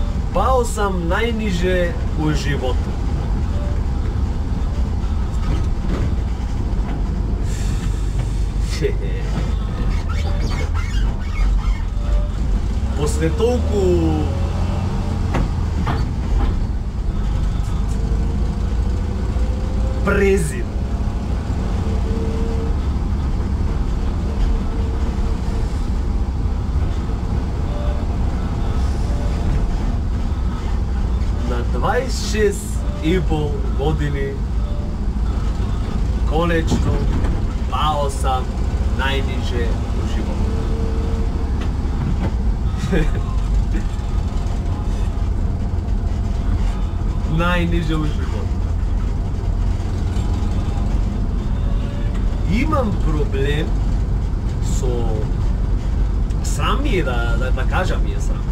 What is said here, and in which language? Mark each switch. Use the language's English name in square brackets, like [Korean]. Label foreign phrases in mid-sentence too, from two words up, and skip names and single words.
[Serbian] Pao sam najniže u životu. [Macedonian] Posle толку презир, на 26,5 години конечно [Serbian] pao sam najniže u životu. Najniže u životu. Imam problem sram mi je da kažem mi je sram.